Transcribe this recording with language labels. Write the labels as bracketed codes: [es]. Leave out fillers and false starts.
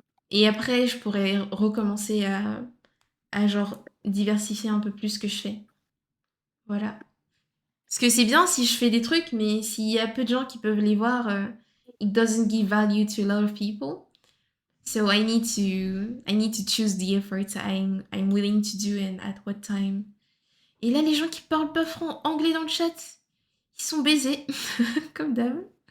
[fr] Et après, je pourrais recommencer à genre diversifier un peu plus ce que je fais. Voilà. Parce que c'est bien si je fais des trucs, mais s'il y a peu de gens qui peuvent les voir, [en] it doesn't give value to a lot of people. So I need to choose the efforts I'm willing to do and at what time. [fr] Et là, les gens qui parlent pas anglais dans le chat, ils sont baisés, comme d'hab.